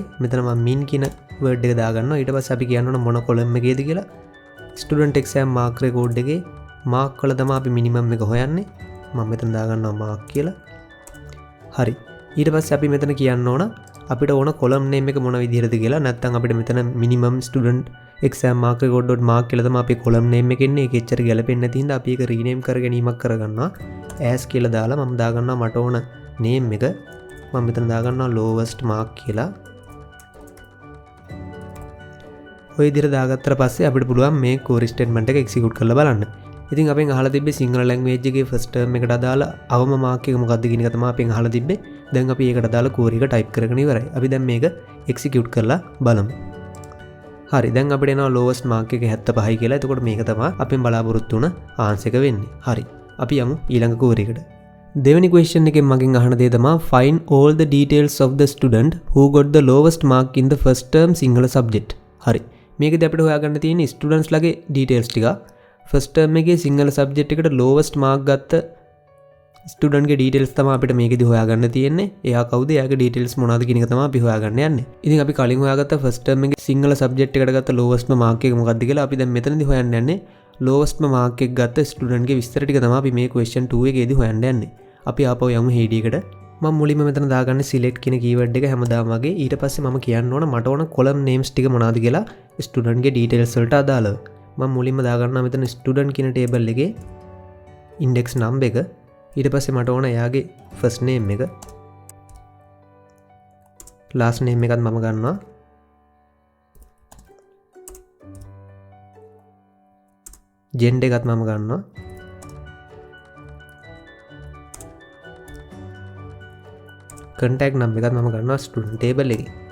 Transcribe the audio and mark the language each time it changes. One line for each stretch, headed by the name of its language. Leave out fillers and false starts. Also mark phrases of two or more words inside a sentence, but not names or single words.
Sinhala: මෙතන මම min කියන word එක දාගන්නවා. ඊට පස්සේ අපි කියන්න ඕන මොන column එකේද කියලා.
English: student exam mark record
Sinhala: එකේ මාක් වල තමයි අපි මිනිමම් එක හොයන්නේ. මම මෙතන දාගන්නවා මාක් කියලා. හරි. ඊට පස්සේ අපි මෙතන කියන්න ඕන අපිට ඕන
English: column name
Sinhala: එක මොන විදිහටද කියලා. නැත්නම් අපිට මෙතන
English: minimum student exam mark record.mark
Sinhala: කියලා තමයි අපේ
English: column name
Sinhala: එක ඉන්නේ. ඒක එච්චර ගැලපෙන්නේ නැති හින්දා අපි ඒක රීනේම් කර ගැනීමක් කරගන්නවා. as කියලා දාලා මම දාගන්නවා මට ඕන නේම් එක. මම මෙතන දාගන්නවා
English: lowest mark
Sinhala: කියලා. ඔය විදිහට දාගත්තට පස්සේ අපිට පුළුවන් මේ
English: query statement
Sinhala: එක execute කරලා බලන්න. ඉතින් අපෙන් අහලා තිබ්බේ සිංහල language එකේ
English: first term
Sinhala: එකට අදාළ අවම mark එක මොකක්ද කියන එක තමයි අපෙන් අහලා තිබ්බේ. දැන් අපි ඒකට අදාළ query එක type කරගෙන ඉවරයි. අපි දැන් මේක execute කරලා බලමු. හරි. දැන් අපිට එනවා
English: lowest mark
Sinhala: එක 75යි කියලා. එතකොට මේක තමයි අපෙන් බලාපොරොත්තු වුණ answer එක වෙන්නේ. හරි. අපි යමු ඊළඟ query එකට. දෙවෙනි question එකෙන් මගෙන් අහන දේ තමයි
English: find all the details of the student who got the lowest mark in the first term Sinhala subject.
Sinhala: හරි. මේකදී අපිට හොයාගන්න තියෙන්නේ ස්ටුඩන්ට්ස් ලගේ ඩීටේල්ස් ටික.
English: first term
Sinhala: එකේ සිංහල සබ්ජෙක්ට් එකට
English: lowest mark
Sinhala: ගත්ත ස්ටුඩන්ට්ගේ ඩීටේල්ස් තමයි අපිට මේකදී හොයාගන්න තියෙන්නේ. එයා කවුද? එයාගේ ඩීටේල්ස් මොනවද කියන එක තමයි අපි හොයාගන්න යන්නේ. ඉතින් අපි කලින් හොයාගත්ත
English: first term
Sinhala: එකේ සිංහල සබ්ජෙක්ට් එකට ගත්ත ලෝවස්ට්ම මාක් එක මොකක්ද කියලා අපි දැන් මෙතනදී හොයන්න යන්නේ. ලෝවස්ට්ම මාක් එක ගත්ත ස්ටුඩන්ට්ගේ විස්තර ටික තමයි අපි මේ question 2 එකේදී හොයන්න යන්නේ. අපි ආපහු යමු HD එකට. මම මුලින්ම මෙතන දාගන්නේ select කියන keyword එක හැමදාම වගේ. ඊට පස්සේ මම කියන්න ඕන මට ඕන
English: column names
Sinhala: ටික මොනවද කියලා student ගේ details වලට අදාළව. මම මුලින්ම දාගන්නවා මෙතන student කියන table එකේ
English: index number
Sinhala: එක. ඊට පස්සේ මට ඕන එයාගේ
English: first name
Sinhala: එක.
English: last name
Sinhala: එකත් මම ගන්නවා. gender එකත් මම ගන්නවා.
English: contact number
Sinhala: එකත් මම ගන්නවා
English: student table
Sinhala: එකේ.